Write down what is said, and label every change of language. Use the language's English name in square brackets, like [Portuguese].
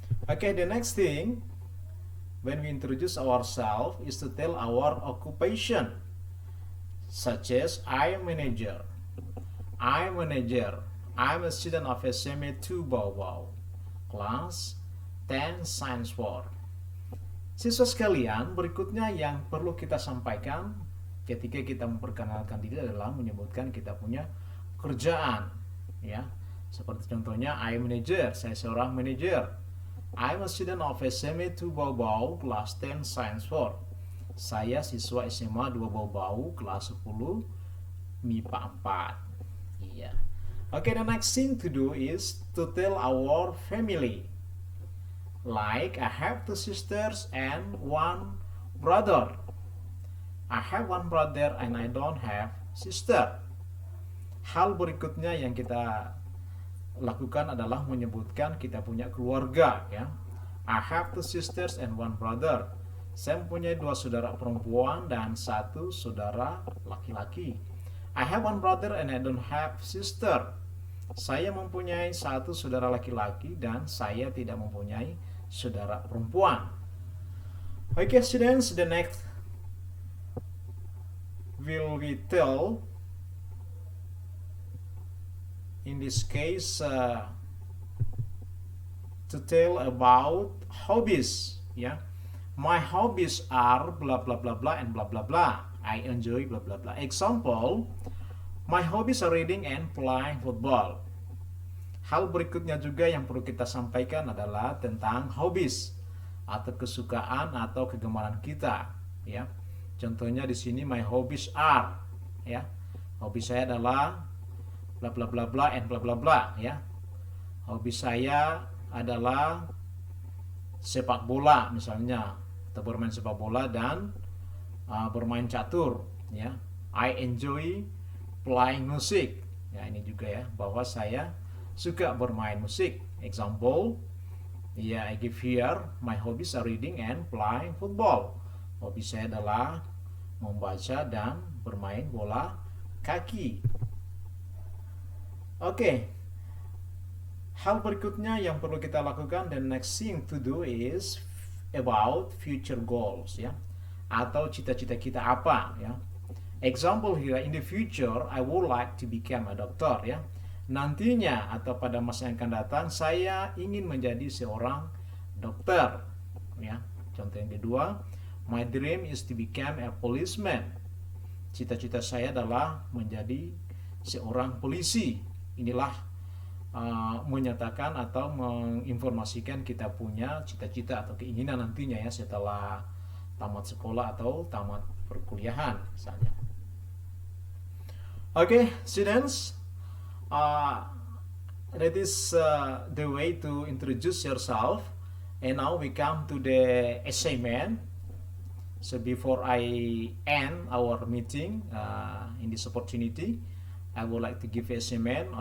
[English] Okay, the next thing when we introduce ourselves is to tell our occupation, such as I am manager, I'm a student of SMA 2 Baobab, class 10 science 4. [Indonesian] Siswa sekalian, berikutnya yang perlu kita sampaikan ketika kita memperkenalkan diri adalah menyebutkan kita punya pekerjaan, ya. Seperti contohnya, [English] I am manager, [Indonesian] saya seorang manajer. [English] I'm a student of SMA 2 Baobab, class 10 science 4. [Indonesian] Saya siswa SMA 2 Baobab, kelas 10 MIPA 4. Iya. [English] Okay, the next thing to do is to tell our family. Like, I have 2 sisters and 1 brother. I have 1 brother and I don't have sister. [Indonesian] Hal berikutnya yang kita lakukan adalah menyebutkan kita punya keluarga, ya. [English] I have 2 sisters and 1 brother. [Indonesian] Saya mempunyai 2 saudara perempuan dan 1 saudara laki-laki. [English] I have 1 brother and I don't have sister. [Indonesian] Saya mempunyai 1 saudara laki-laki dan saya tidak mempunyai saudara perempuan. [English] Okay, students, the next will we tell, in this case, to tell about hobbies, ya. My hobbies are blah blah blah blah and blah blah blah. I enjoy blah blah blah. Example, my hobbies are reading and playing football. [Indonesian] Hal berikutnya juga yang perlu kita sampaikan adalah tentang hobbies atau kesukaan atau kegemaran kita, ya. Contohnya di sini, [English] my hobbies are, [Indonesian] ya. Hobi saya adalah bla bla bla bla and bla bla bla, ya. Hobi saya adalah sepak bola misalnya, atau bermain sepak bola dan bermain catur, ya. [English] I enjoy playing music. [Indonesian] Ya, ini juga ya, bahwa saya suka bermain musik. [English] Example, ya, I give here, my hobbies are reading and playing football. [Indonesian] Hobi saya adalah membaca dan bermain bola kaki. Oke. Hal berikutnya yang perlu kita lakukan, [English] the next thing to do is about future goals, ya. [Indonesian] Atau cita-cita kita apa, ya. [English] Example here, in the future I would like to become a doctor, ya. [Indonesian] Nantinya atau pada masa yang akan datang saya ingin menjadi seorang dokter, ya. Contoh yang kedua, [English] my dream is to become a policeman. [Indonesian] Cita-cita saya adalah menjadi seorang polisi. Inilah menyatakan atau menginformasikan kita punya cita-cita atau keinginan nantinya, ya, setelah tamat sekolah atau tamat perkuliahan misalnya. [English] Okay, students, that is the way to introduce yourself. And now we come to the assignment. So before I end our meeting in this opportunity, I would like to give you assignment.